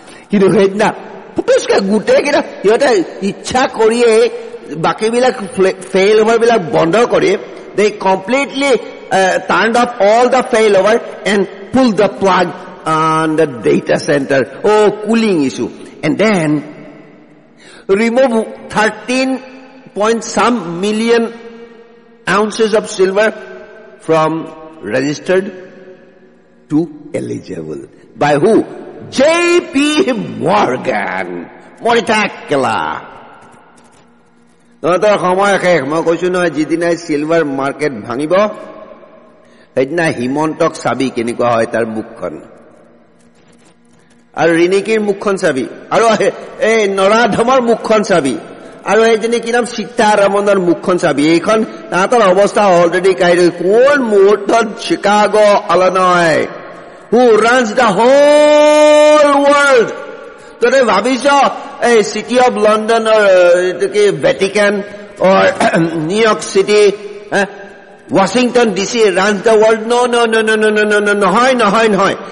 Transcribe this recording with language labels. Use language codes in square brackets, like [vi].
[as] কিন্তু সেইদিনা পুটুচকে গোটেইকেইটা সিহঁতে ইচ্ছা কৰিয়ে বাকীবিলাক ফেইল অভাৰ বিলাক বন্ধ কৰি দে [en] Completely turned off all the failover and pull the plug on the data centre. Cooling issue. And then remove 13 point some million ounces of silver from registered to eligible. By who? J.P. Morgan. [as] মৰিথাকেলা তহঁতৰ সময় শেষ. মই কৈছো নহয় যিদিনাই silver market ভাঙিব সেইদিনা হিমন্তক চাবি কেনেকুৱা হয় তাৰ মুখখন, আৰু ৰিণিকীৰ মুখখন চাবি, আৰু এই নৰাধমৰ মুখখন চাবি, আৰু এইজনী কি নাম সীতাৰামনৰ মুখখন চাবি. এইখন তাহাঁতৰ অৱস্থা অলৰেডি কাঢ়ি কোন মুহূৰ্তত Chicago Illinois [en] who runs the whole world. [as] তহঁতে ভাবিছ এই চিটি অফ লণ্ডন কি Vatican or New York City, Washington DC [en] runs the world? No. [as] নহয়.